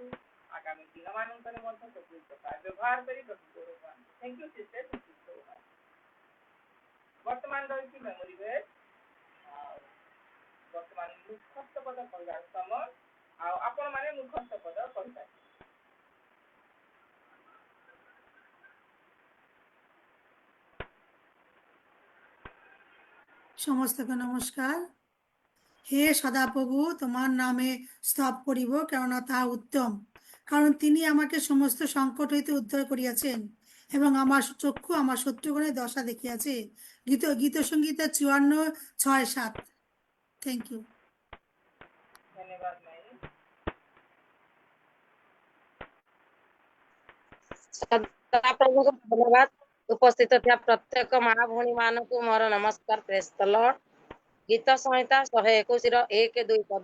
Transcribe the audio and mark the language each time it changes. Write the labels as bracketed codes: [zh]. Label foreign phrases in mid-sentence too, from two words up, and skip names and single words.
[or] ଆଗାମୀ ଦିନମାନଙ୍କରେ ମଧ୍ୟ ପ୍ରଭୁ ପ୍ରକାର ବ୍ୟବହାର କରି ପ୍ରଭୁ ଗୌରବ ପାଆନ୍ତୁ। [en] thank you sister. [or] ବର୍ତ୍ତମାନ ରହିଛି [en] memory verse. [or] ଆଉ ବର୍ତ୍ତମାନ ମୁଖସ୍ଥ ପଦ କହିବାର ସମୟ। ଆଉ ଆପଣମାନେ ମୁଖସ୍ଥ ପଦ କହିପାରିବେ। [bn] সমস্তকে নমস্কার। হে সদাপ্রভু, তোমার নামে স্তব করিব, কেননা তাহা উত্তম, কারণ তিনি আমাকে সমস্ত সংকট হইতে উদ্ধার করিয়াছেন এবং আমার চক্ষু আমার শত্রুগণের দশা দেখিয়াছে। গীতসংগীতা 54:6-7। [en] thank you. [or] ଧନ୍ୟବାଦ ମାଇ। ସଦାପ୍ରଭୁଙ୍କୁ ଧନ୍ୟବାଦ। ଉପସ୍ଥିତ ଥିବା ପ୍ରତ୍ୟେକ ମା ଭଉଣୀ ମାନଙ୍କୁ ମୋର ନମସ୍କାର। [en] praise the Lord. [or] ଗୀତ ସଂହିତା 121ର 1-2 ପଦ।